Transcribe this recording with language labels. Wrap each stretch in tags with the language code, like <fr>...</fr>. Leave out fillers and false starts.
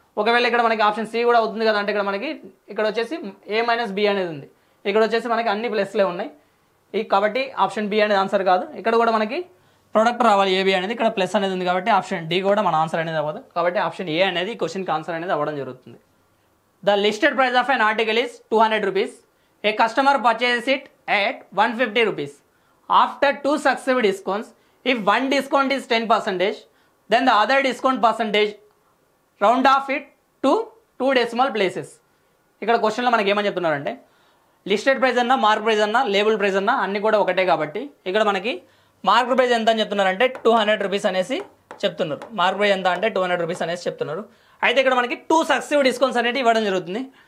<te>ఒకవేళ ఇక్కడ మనకి ఆప్షన్ సి కూడా అవుతుంది కదా అంటే ఇక్కడ మనకి ఇక్కడ వచ్చేసి A - B అనేది ఉంది, ఇక్కడ వచ్చేసి మనకి అన్ని ప్లస్లే ఉన్నాయి కాబట్టి ఆప్షన్ బి అనేది ఆన్సర్ కాదు. ఇక్కడ కూడా మనకి ప్రొడక్ట్ రావాలి AB అనేది, ఇక్కడ ప్లస్ అనేది ఉంది కాబట్టి ఆప్షన్ డి కూడా మన ఆన్సర్ అనేది అవ్వదు. కాబట్టి ఆప్షన్ ఏ అనేది క్వశ్చన్కి ఆన్సర్ అనేది అవ్వడం జరుగుతుంది.</te> <en>The listed price of an article is 200 rupees. A customer purchases it at 150 rupees. After 2 successive discounts, if one discount is 10%, then the other discount percentage round off it to 2 decimal places.</en> <te>ఇక్కడ క్వశ్చన్లో మనకి ఏమని చెప్తున్నారంటే listed price అన్నా mark price అన్నా label price అన్నా అన్ని కూడా ఒకటే కాబట్టి ఇక్కడ మనకి మార్క్ ప్రైస్ ఎంత అని చెప్తున్నారంటే 200 రూపీస్ అనేసి చెప్తున్నారు. మార్క్ ప్రైస్ ఎంత అంటే 200 రూపీస్ అనేసి చెప్తున్నారు. అయితే ఇక్కడ మనకి 2 సక్సెసివ్ డిస్కౌంట్స్ అనేవి ఇవ్వడం జరుగుతుంది.</te>